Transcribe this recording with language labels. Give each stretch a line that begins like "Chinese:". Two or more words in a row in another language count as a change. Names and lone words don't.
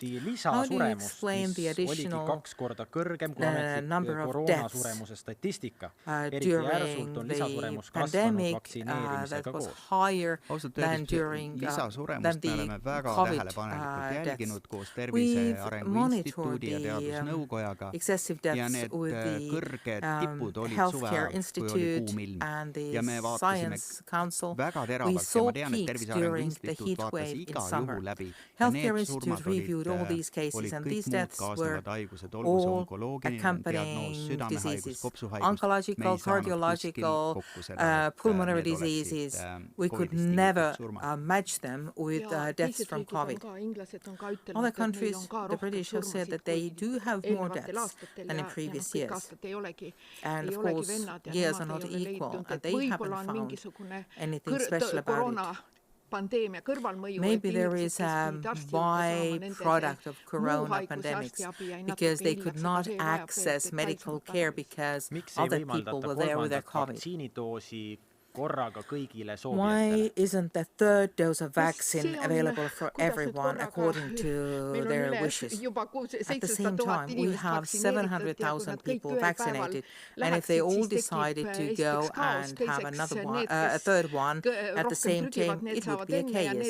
English: How do you explain the additional number of deaths during the pandemic that was higher than during the COVID deaths? We've
Estonian: Arengu Instituudi ja Teadusnõukojaga
English: excessive
Estonian: ja
English: deaths
Estonian: need
English: with the
Estonian: kõrged tipud olid
English: Healthcare
Estonian: suve ajal, kui oli
English: Institute
Estonian: kuum ilm.
English: and the
Estonian: Ja me vaatasime
English: Science Council.
Estonian: väga
English: We
Estonian: teravalt ja
English: saw
Estonian: ma tean, et peaks Tervise Arengu
English: during the
Estonian: Instituut
English: heat
Estonian: vaatas
English: wave in
Estonian: iga
English: summer.
Estonian: juhu läbi. Ja
English: Healthcare
Estonian: need
English: Institute
Estonian: surmad
English: reviewed all these cases
Estonian: olid
English: and
Estonian: kõik
English: these
Estonian: muud
English: deaths were
Estonian: kaasnevad haigused, olgu see
English: all
Estonian: onkoloogiline diagnoos,
English: accompanying
Estonian: südamehaigus,
English: diseases,
Estonian: kopsuhaigus. Me
English: oncological,
Estonian: ei saanud kuskil
English: cardiological,
Estonian: kokku seda, et
English: pulmonary
Estonian: need oleksid
English: diseases. We could
Estonian: COVID-ist
English: never
Estonian: tingitud surmad.
English: match them with deaths from COVID. Other countries, the British have said that they do have more deaths than in previous years. And of course, years are not equal and they haven't found anything special about it. Maybe there is a byproduct of corona pandemics because they could not access medical care because other people were there with their COVID.
Estonian: Vaktsiinidoosi korraga kõigile
English: Why
Estonian: soovijatele.
English: isn't the third dose of vaccine available for everyone according to their wishes? At the same time, we have 700,000 people vaccinated, and if they all decided to go and have another one, a third one at the same time, it would be a chaos.